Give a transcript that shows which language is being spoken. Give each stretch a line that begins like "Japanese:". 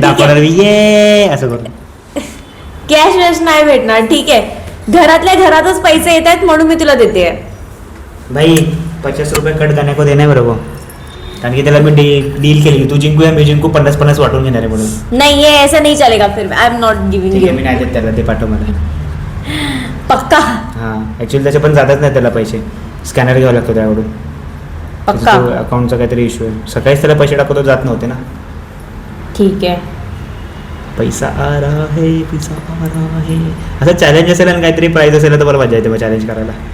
Marathi: दाखवणार आहे ये असं करून. कॅश वॅश नाही भेटणार. ठीक आहे घरातल्या घरातच पैसे येत आहेत म्हणून मी तुला देते.
Hindi: भाई 50 रुपये कट करने को देना है
Marathi: बरोबर, कारण की त्याला मी डील केली, तू जिंकू या मी जिंकू 50-50 वाटून घेणार आहे म्हणून.
Hindi: नहीं ये ऐसा नहीं चलेगा फिर
English: I am not giving
Marathi: ठीक
English: यू.
Marathi: आहे मी नाही देत त्याला, ते पाठव मला. पक्का हां ॲक्च्युली त्याचे पण जातच नाही त्याला पैसे, स्कॅनर घ्यावं लागतो त्याकडून. पक्का अकाउंटचा काहीतरी इश्यू आहे, सकाळीच त्याला पैसे टाकतो जात नव्हते ना. ठीक आहे.
Hindi: पैसा आ रहा है
Marathi: पैसा आ रहा है, असं चॅलेंज असेल आणि काहीतरी प्राईज असेल तर बरं मजा येते मग चॅलेंज करायला.